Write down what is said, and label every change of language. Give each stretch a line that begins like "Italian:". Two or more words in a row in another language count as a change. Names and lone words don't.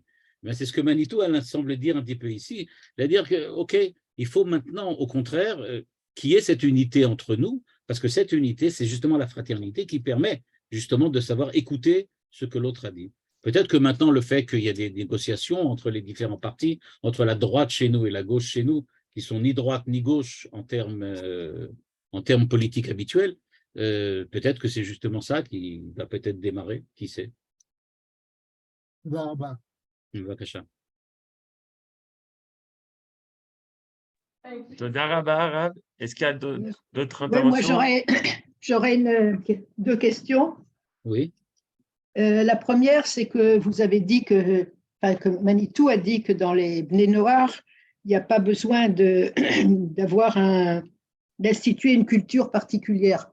French: Mais c'est ce que Manitou semble dire un petit peu ici, c'est-à-dire que, OK, il faut maintenant, au contraire, qu'il y ait cette unité entre nous, parce que cette unité, c'est justement la fraternité qui permet justement de savoir écouter ce que l'autre a dit. Peut-être que maintenant, le fait qu'il y ait des négociations entre les différents partis, entre la droite chez nous et la gauche chez nous, qui sont ni droite ni gauche en termes politiques habituels, peut-être que c'est justement ça qui va peut-être démarrer, qui sait.
Hebrew: בבקשה. תודה רבה, הרב.
French: Est-ce qu'il y a d'autres Oui, moi, interventions? j'aurais deux questions. Oui. La première, c'est que vous avez dit que Manitou a dit que dans les
Hebrew: בני נח,
French: il n'y a pas besoin d'instituer une culture particulière.